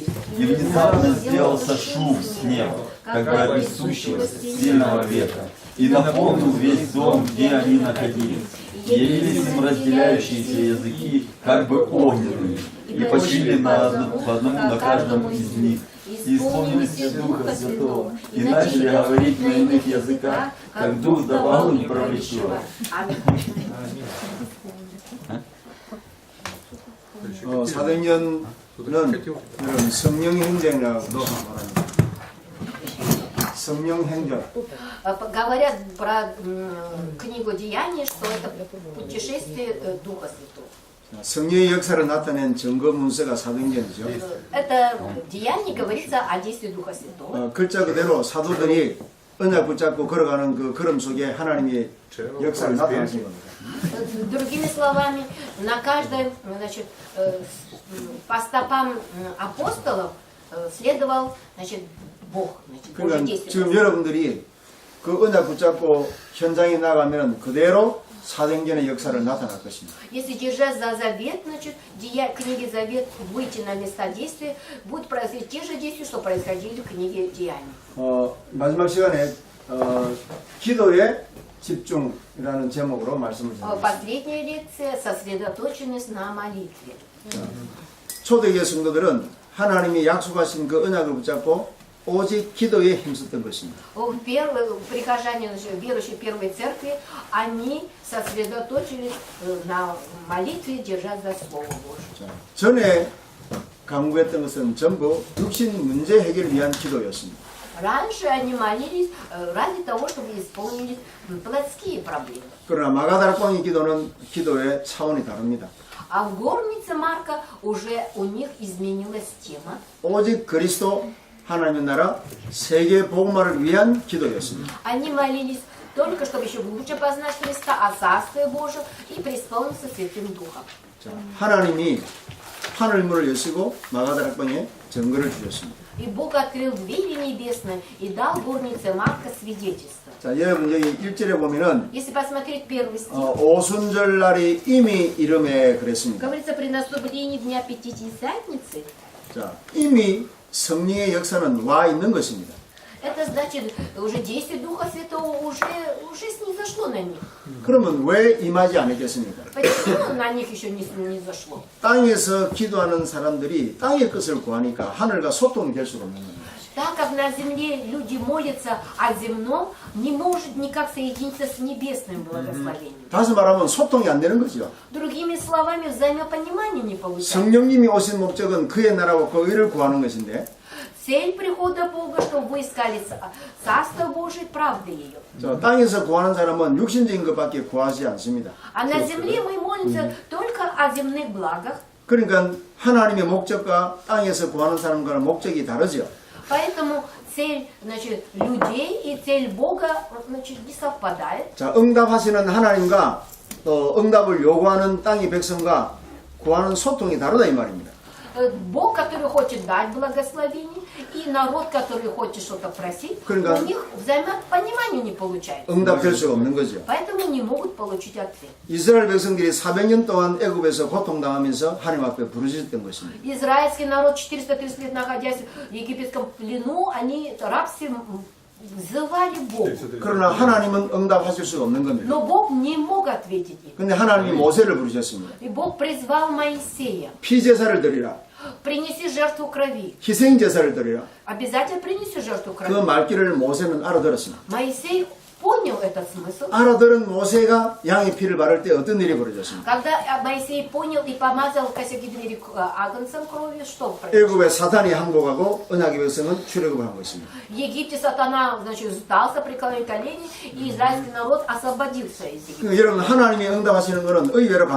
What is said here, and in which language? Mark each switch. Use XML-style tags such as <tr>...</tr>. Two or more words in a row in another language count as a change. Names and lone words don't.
<ru>И внезапно сделался шум с неба, как бы от несущегося сильного ветра, и наполнил весь дом, где они находились. И явились им разделяющиеся языки, как бы огненные, и почили по одному на каждом из них. И исполнились Духа Святого, и начали говорить на иных языках, как Дух давал им пророчество.</ru> <ko>사도행전은 여러분 성령행전이라고도 말합니다. 성령행전.</ko> <ru>Говорят про книгу Деяний, что это путешествие Духа Святого.</ru> <ko>성령의 역사를 나타낸 증거 문서가 사도행전이죠.</ko> <ru>Это Деяние говорится о действии Духа Святого.</ru> <ko>글자 그대로 사도들이 언약 붙잡고 걸어가는 그 걸음 속에 하나님의 역사를 나타내신 겁니다.</ko> <ru>Другими словами, на каждой, значит, по стопам апостолов следовал, значит, Бог, значит, Божье</ru> <ko>그러니까</ko> <ru>действие.</ru> <ko>지금 여러분들이 그 언약 붙잡고 현장에 나가면 그대로 사도행전의 역사를 나타날 것입니다.</ko> <ru>Если держать за завет, значит, книги Завет, выйти на места действия, будут происходить те же действия, что происходили в книге Деяний.</ru> <ko>마지막 시간에 기도에 집중이라는 제목으로 말씀을 드립니다.</ko> <ru>Последняя лекция – сосредоточенность на молитве.</ru> <ko>초대교회 성도들은 하나님이 약속하신 그 언약을 붙잡고 오직 기도에 힘썼던 것입니다.</ko> <ru>Прихожане, верующие первой церкви, они сосредоточились на молитве, держать за Слово Божие.</ru> <ko>전에 강구했던 것은 전부 육신 문제 해결을 위한 기도였습니다.</ko> <ru>Раньше они молились ради того, чтобы исполнить плотские проблемы.</ru> <ko>그러나 마가다락방의 기도는 기도의 차원이 다릅니다.</ko> <ru>А в горнице Марка уже у них изменилась тема.</ru> <ko>오직 그리스도 하나님의 나라 세계 복음화를 위한 기도였습니다.</ko> <ru>Они молились только, чтобы еще лучше познать Христа, о Царстве Божьем и преисполниться Святым Духом.</ru> <ko>자, 하나님이 하늘문을 여시고 마가다락방에 증거를 주셨습니다.</ko> <ru>И Бог открыл двери небесные и дал горнице Марка свидетельство.</ru> <ko>자, 여러분 여기 1절에 보면은</ko> <ru>Если посмотреть первый стих,</ru> <ko>오순절 날이 이미 이름에 그랬습니다.</ko> <ru>говорится, при наступлении Дня Пятидесятницы,</ru> <ko>자, 이미 성령의 역사는 와 있는 것입니다.</ko> <ru>это значит, уже действие Духа Святого уже снизошло на них.</ru> <ko>그러면 왜 임하지 않았겠습니까?</ko> <ru>Почему на них еще не зашло?</ru> <ko>땅에서 기도하는 사람들이 땅의 것을 구하니까 하늘과 소통이 될 수가 없는 겁니다.</ko> <ru>Так как на земле люди молятся о земном, не может никак соединиться с небесным благословением.</ru> <ko>다시 말하면 소통이 안 되는 거죠.</ko> <ru>Другими словами, взаимопонимания не получается.</ru> <ko>성령님이 오신 목적은 그의 나라와 그 의를 구하는 것인데</ko> <ru>Цель прихода Бога, чтобы вы искали Царство Божие, правды ее.</ru> <ko>저 땅에서 구하는 사람은 육신적인 것밖에 구하지 않습니다.</ko> <ru>А на земле мы молимся только о земных благах.</ru> <ko>그러니까 하나님의 목적과 땅에서 구하는 사람과는 목적이 다르죠.</ko> <ru>Поэтому цель, значит, людей и цель Бога, значит, не совпадает.</ru> <ko>자, 응답하시는 하나님과 또 응답을 요구하는 땅의 백성과 구하는 소통이 다르다 이 말입니다.</ko> <ru>Бог, который хочет дать благословение, и народ, который хочет что-то просить,</ru> <ko>그러니까</ko> <ru>у них взаимопонимания не получается.</ru> <ko>응답될 수가 없는 거죠.</ko> <ru>Поэтому не могут получить ответ.</ru> <ko>이스라엘 백성들이 400년 동안 애굽에서 고통당하면서 하나님 앞에 부르짖었던 것입니다.</ko> <ru>Израильский народ 430 лет, находясь в египетском плену, они рабстве взывали Богу.</ru> <ko>그러나 하나님은 응답하실 수가 없는 겁니다.</ko> <ru>Но Бог не мог ответить им.</ru> <ko>근데 하나님이 모세를 부르셨습니다.</ko> <ru>И Бог призвал Моисея.</ru> <ko>피제사를 드리라.</ko> <ru>Принеси жертву крови.</ru> <ko>희생제사를 드리라.</ko> <ru>Обязательно принеси жертву</ru> <ko>그</ko> <ru>крови.</ru> <ko>말귀를 모세는 알아들었습니다.</ko> <ru>Моисей понял этот смысл.</ru> <ko>알아들은 모세가 양의 피를 바를 때 어떤 일이 벌어졌습니까?</ko> <ru>Когда Моисей понял и помазал косяки двери агнцем кровью, что произошло?</ru> <ko>애굽에 사탄이 항복하고 언약의 백성은 출애굽한 것입니다.</ko> <ru>В Египте сатана, значит, сдался, преклонил колени, и израильский народ освободился из Египта.</ru> <ko>여러분 하나님이 응답하시는 것은 의외로 간단합니다.</ko>